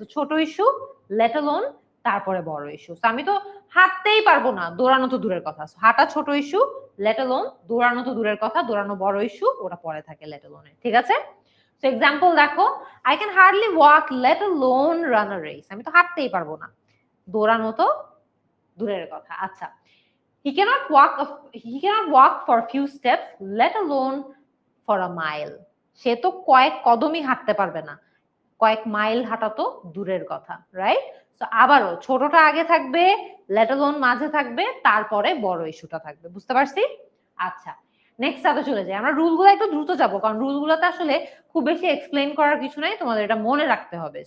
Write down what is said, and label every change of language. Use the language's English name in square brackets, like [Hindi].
[Bangla] So ছোট issue let alone, তারপরে বড় ইস্যু। আমি তো হাঁটতেই পারবো না, দৌড়ানো তো দূরের কথা, হাঁটা ছোট ইস্যু, লেট অ্যালোন, দৌড়ানো তো দূরের কথা, দৌড়ানো বড় ইস্যু, ওটা পরে থাকে লেট অ্যালোনে, ঠিক আছে? [English] so [Bangla] এক্সাম্পল দেখো, [English] I can hardly walk let alone run a race. [Bangla] আমি তো হাঁটতেই পারবো না, দৌড়ানো তো দূরের কথা। [English] আচ্ছা, he cannot walk for a few steps, let alone for a mile. [Bangla] সে তো কয়েক কদমই হাঁটতে পারবে না, কয়েক মাইল হাঁটা তো দূরের কথা, রাইট? তো আবারও ছোটটা আগে থাকবে, লেট অ্যালোন মাঝে থাকবে, তারপরে বড় ইস্যুটা থাকবে, বুঝতে পারছি? আচ্ছা, নেক্সট সাথে চলে যাই। আমরা রুলগুলো একটু দ্রুত যাবো, কারণ রুলগুলোতে আসলে খুব বেশি এক্সপ্লেইন করার কিছু নাই, তোমাদের এটা মনে রাখতে হবে।